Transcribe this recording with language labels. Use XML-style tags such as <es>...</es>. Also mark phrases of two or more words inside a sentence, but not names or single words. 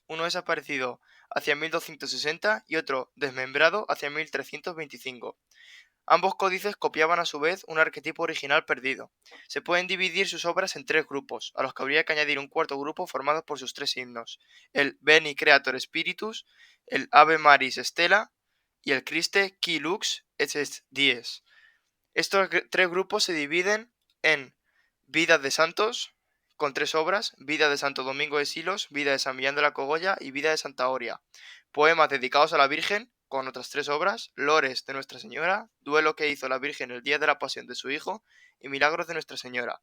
<es>Uno desaparecido hacia 1260 y otro desmembrado hacia 1325. Ambos códices copiaban a su vez un arquetipo original perdido. Se pueden dividir sus obras en 3 grupos, a los que habría que añadir un cuarto grupo formado por sus 3 himnos: el Veni Creator Spiritus, el Ave Maris Stella y el Christe qui lux et est dies. Estos 3 grupos se dividen en Vidas de Santos, con 3 obras: Vida de Santo Domingo de Silos, Vida de San Millán de la Cogolla y Vida de Santa Oria. Poemas dedicados a la Virgen, con otras 3 obras: Lores de Nuestra Señora, Duelo que hizo la Virgen el día de la pasión de su Hijo y Milagros de Nuestra Señora.</es>